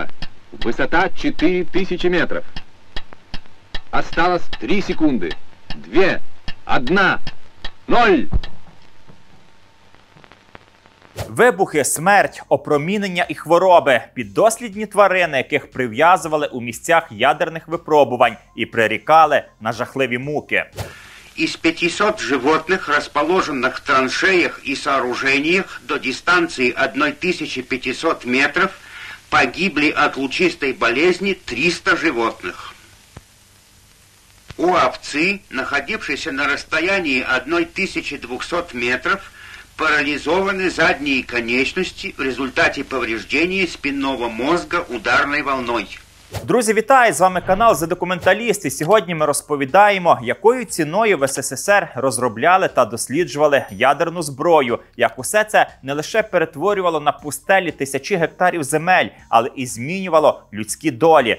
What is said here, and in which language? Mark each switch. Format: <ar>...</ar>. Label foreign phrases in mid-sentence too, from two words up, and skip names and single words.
<uk>Висота 4000 метрів. Осталось 3 секунди. 2, 1, 0. Вибухи, смерть, опромінення і хвороби – піддослідні тварини, яких прив'язували у місцях ядерних випробувань і прирікали на жахливі муки.</uk> <ru>Из 500 животных, расположенных в траншеях и сооружениях до дистанции 1500 метров, погибли от лучистой болезни 300 животных. У овцы, находившейся на расстоянии 1200 метров, парализованы задние конечности в результате повреждения спинного мозга ударной волной.</ru> <uk>Друзі, вітаю! З вами канал «The Documentalist», і сьогодні ми розповідаємо, якою ціною в СССР розробляли та досліджували ядерну зброю, як усе це не лише перетворювало на пустелі тисячі гектарів земель, але і змінювало людські долі.</uk>